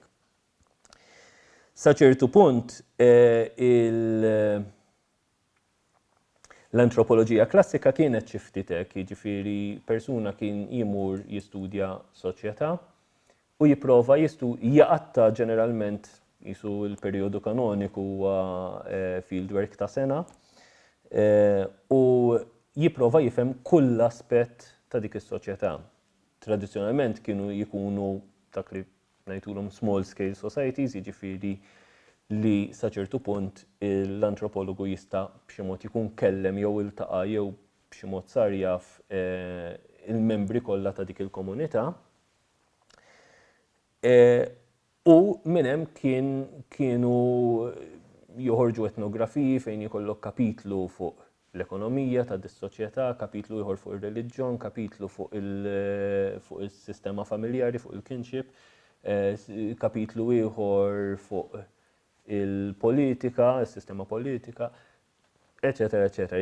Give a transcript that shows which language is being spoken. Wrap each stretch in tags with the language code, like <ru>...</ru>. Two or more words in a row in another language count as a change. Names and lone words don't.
<mt>Sa ċertu punt l-antropoloġija klassika kienet xi ftit hekk, jiġifieri persuna kien jimur jistudja soċjetà u jipprova jaqatta ġeneralment jisu l-perjodu kanoniku huwa fieldwork ta' sena u jipprova jifhem kull aspett ta' dik is-soċjetà. Tradizzjonalment kienu jkunu dak li ngħidulhom</mt> <en>small scale societies,</en> <mt>jiġifieri li sa ċertu punt l-antropologu jista' b'xi mod ikun kellem jew iltaqa' jew b'xi mod sar jaf il-membri kollha ta' dik il-komunità. U minn hemm kienu joħorġu etnografiji fejn jkollok kapitlu fuq l-ekonomija ta' dis-soċjetà, kapitlu ieħor fuq ir-reliġjon, kapitlu fuq il-sistema familjari, fuq il-kinship, kapitlu ieħor fuq il-politika, il-sistema politika, eċetera, eċetera.</mt>